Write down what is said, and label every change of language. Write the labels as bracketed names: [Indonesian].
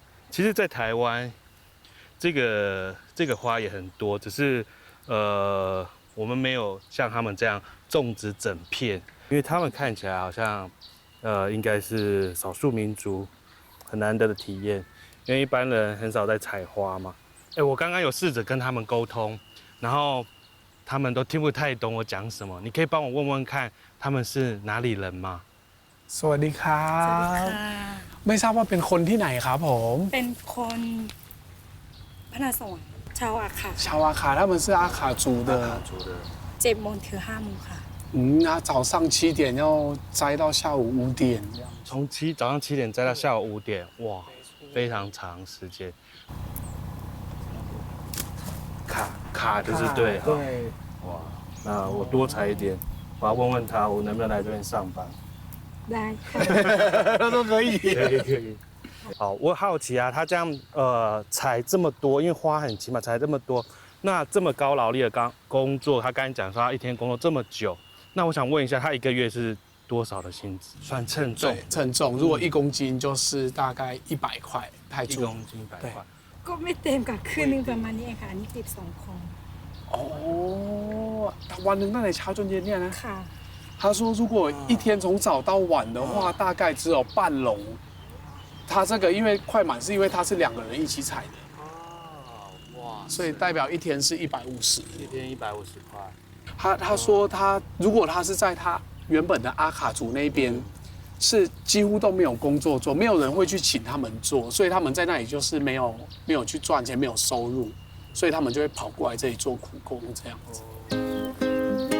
[Chinese] 其实，在台湾，这个花也很多，只是我们没有像他们这样种植整片，因为他们看起来好像应该是少数民族很难得的体验，因为一般人很少在采花嘛。我刚刚有试着跟他们沟通，然后他们都听不太懂我讲什么。你可以帮我问问看，他们是哪里人吗？ [Thai] สวัสดีครับไม่ทราบว่าเป็นคนที่ไหนครับผม เป็นคนพระนครสวรรค์ชาวอาขา ชาวอาขา [Chinese] 他们是阿卡族的 [Thai] 7โมงถึง5โมงค่ะ [Chinese] 那早上7点要摘到下午5点这样从早上7点摘到下午5点，哇，非常长时间。卡就是对哈。对，哇，那我多采一点，我要问问他，我能不能来这边上班？ [Thai] ได้ค่ะ [Chinese] 都可以。可以。好，我好奇啊，他这样采这么多，因为花很齐嘛，采这么多，那这么高劳力的工作，他刚才讲说他一天工作这么久，那我想问一下，他一个月是多少的薪资？算称重？对，称重，如果1公斤就是大概100块泰铢。 1公斤100块。 [Thai] ก็ไม่เต็มกับคืนนึงประมาณนี้เองค่ะอันนี้12คน [Chinese] 哦， [Thai] วันหนึ่งตั้งแต่เช้าจนเย็นเนี่ยนะ ค่ะ [Chinese] 他说，如果一天从早到晚的话，大概只有半笼。他这个因为快满，是因为他是2个人一起采的，哇，所以代表一天是150。一天150块。他说如果他是在他原本的阿卡族那边，是几乎都没有工作做，没有人会去请他们做，所以他们在那里就是没有去赚钱，没有收入，所以他们就会跑过来这里做苦工这样子。